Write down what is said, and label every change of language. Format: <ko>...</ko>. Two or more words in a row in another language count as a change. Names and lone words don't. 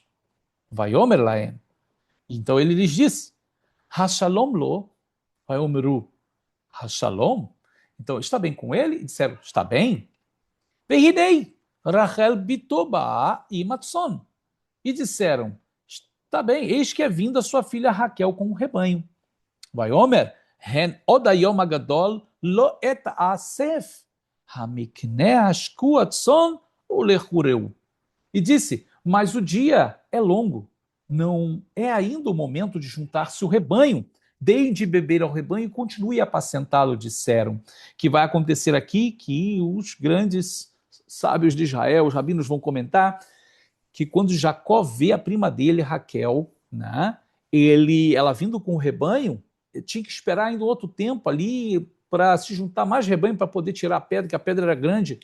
<he>ויאמר להם.</he> <pt>Então ele lhes disse,</pt> <he>השלום לו, ויאמרו, השלום?</he> <pt>Então, está bem com ele? E disseram, está bem.</pt> <he>והנה, Rachel בתו באה עם הצאן.</he> <pt>E disseram, está bem, eis que é vinda sua filha Raquel com o rebanho.</pt> <he>ויאמר, הן עוד היום גדול לא עת האסף, המקנה השקו הצאן ולכו רעו.</he> <pt>E disse, mas o dia é longo, não é ainda o momento de juntar-se o rebanho. Deem de beber ao rebanho e continue a apacentá-lo, disseram. Que vai acontecer aqui que os grandes sábios de Israel, os rabinos vão comentar, que quando Jacó vê a prima dele, Raquel, né, ela vindo com o rebanho, tinha que esperar ainda outro tempo ali para se juntar mais rebanho para poder tirar a pedra, que a pedra era grande.</pt>